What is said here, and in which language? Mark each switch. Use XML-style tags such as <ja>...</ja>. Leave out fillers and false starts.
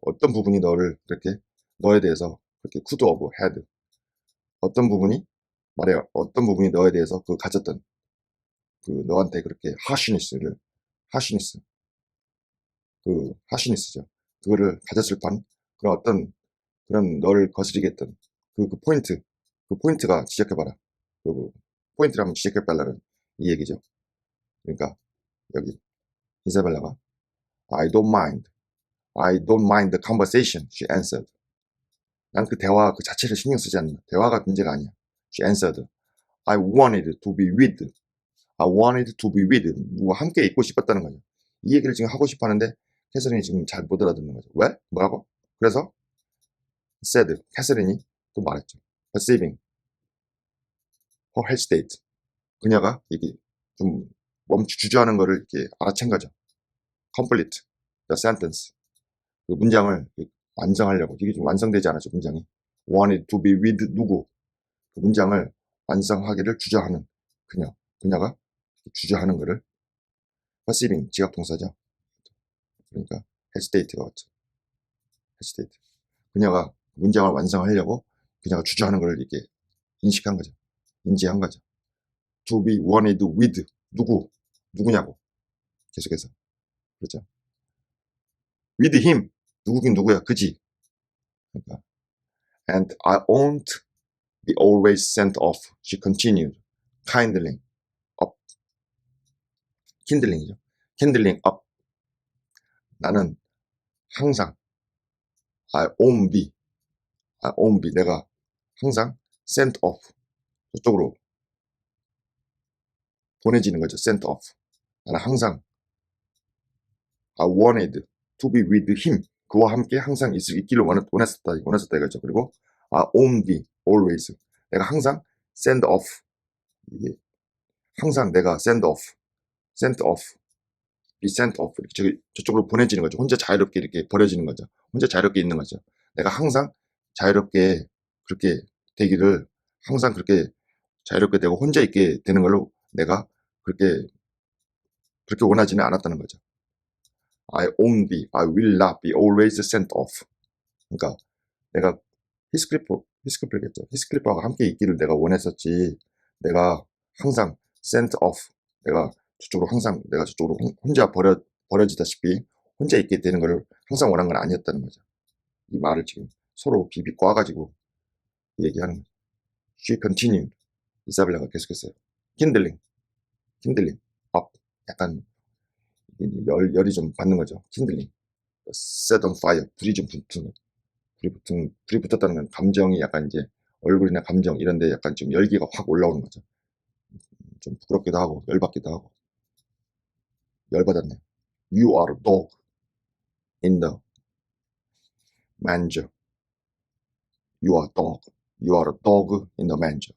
<ko>어떤 부분이 너를 그렇게 너에 대해서 그렇게</ko> <en>could have had,</en> <ko>어떤 부분이 말에 어떤 부분이 너에 대해서 그 가졌던 그 너한테 그렇게 하시니스 그 하시니스죠. 그거를 가졌을 판 그런 어떤 그런 너를 거스리게 했던 그 포인트가 지적해봐라. 그 포인트를 한번 지적해달라는 이 얘기죠. 그러니까 여기 이사벨라가</ko> <en>I don't mind the conversation, she answered.</en> <ko>난 그 대화 그 자체를 신경 쓰지 않는다. 대화가 문제가 아니야.</ko> <en>She answered. I wanted to be with. I wanted to be with.</en> <ko>누가 함께 있고 싶었다는 거죠. 이 얘기를 지금 하고 싶어 하는데 캐서린이 지금 잘 못 알아듣는 거죠. 왜? 뭐라고? 그래서 said, 캐서린이 또 말했죠.</ko> <en>perceiving her hesitate.</en> <ko>그녀가 이게 좀 주저하는 거를 이렇게 알아챈 거죠.</ko> <en>complete the sentence.</en> <ko>그 문장을 완성하려고. 이게 좀 완성되지 않았죠, 문장이.</ko> <en>wanted to be with</en> <ko>누구. 그 문장을 완성하기를 주저하는 그녀가 주저하는 거를 perceiving, 지각동사죠. 그러니까 hesitate가 왔죠.</ko> <en>hesitate.</en> <ko>그녀가 문장을 완성하려고 그녀가 주저하는 걸 이렇게 인식한 거죠. 인지한 거죠.</ko> <en>to be wanted with</en> <ko>누구냐고 계속해서 그렇죠.</ko> <en>with him</en> <ko>누구긴 누구야 그지. 그러니까</ko> <en>and I won't be always sent off. She continued, kindling up, kindling이죠. kindling up.</en> <ko>나는 항상</ko> <en>I won't be</en> <ko>내가 항상</ko> <en>sent off</en> <ko>저쪽으로 보내지는 거죠.</ko> <en>sent off.</en> <ko>나는 항상</ko> <en>I wanted to be with him.</en> <ko>그와 함께 항상 있기를 원했었다 이거죠. 그리고</ko> <en>I won't be always.</en> <ko>내가 항상</ko> <en>send off.</en> <ko>이게 항상 내가</ko> <en>send off, be sent off.</en> <ko>저쪽으로 보내지는 거죠. 혼자 자유롭게 이렇게 버려지는 거죠. 혼자 자유롭게 있는 거죠. 내가 항상 자유롭게 그렇게 되기를 항상 그렇게 자유롭게 되고 혼자 있게 되는 걸로 내가 그렇게 원하지는 않았다는 거죠.</ko> <en>I will not be always sent off.</en> <ko>그러니까 내가 히스클리퍼겠죠. 히스클리퍼가 함께 있기를 내가 원했었지. 내가 항상</ko> <en>sent off.</en> <ko>내가 저쪽으로 혼자 버려지다시피 혼자 있게 되는 것을 항상 원한 건 아니었다는 거죠. 이 말을 지금 서로 비비 꽈가지고 얘기하는 거죠.</ko> <en>She continued.</en> <ko>이사벨라가 계속했어요.</ko> <en>kindling up.</en> <ko>약간 열이 좀 받는 거죠.</ko> <en>kindling. set on fire.</en> <ko>불이 좀 붙는 불이 붙었다는 건 감정이 약간 이제 얼굴이나 감정 이런 데 약간 좀 열기가 확 올라오는 거죠. 좀 부끄럽기도 하고 열받기도 하고. 열받았네.</ko> <en>You are a dog in the manger. You are a dog. You are a dog in the manger.</en>